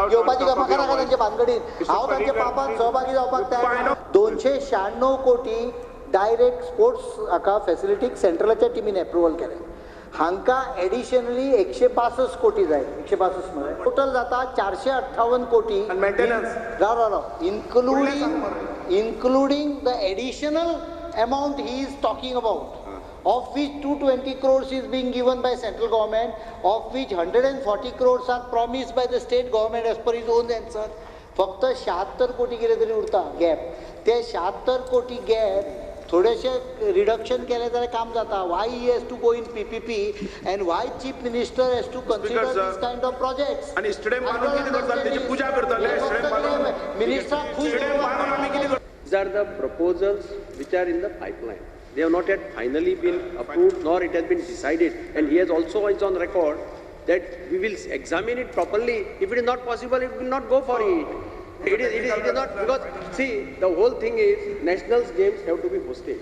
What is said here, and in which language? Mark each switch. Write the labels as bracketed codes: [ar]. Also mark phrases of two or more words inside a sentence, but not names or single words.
[kok] घेवपाची गप्पा नाका तांच्या भानगडीत हांव तांच्या पापान सहभागी जावपाक तयार 296 कोटी [en] direct sports [kok] हाका फॅसिलिटीक सेंट्रलाच्या टिमीन एप्रुवल केले हांकां एडिशनली 162 कोटी जाय 162 म्हळ्यार टोटल जाता 458 कोटी [en] And maintenance. राव including the additional amount he is talking about of which 220 crores is being given by central government of which 140 crores are promised by the state government as per his own answer [kok] फक्त 76 कोटी कितें तरी उरता गॅप ते 76 कोटी गॅप थोडेशे रिडक्शन केले जाल्यार काम जाता [en] why he has to go in PPP and why Chief Minister has to consider sir. this kind of projects [kok] आनी स्टेडियम बांदून कितें करताले तेजी पुजा करताले स्टेडियम बांदून मिनिस्टर खुश स्टेडियम बांदून आमी कितें करता [en] These are the proposals which are in the pipeline. They have not yet finally been approved nor it has been decided. And he has also is on record that we will examine it properly. If it is not possible, it will not go for it. It is not because see the whole thing is nationals games have to be hosted.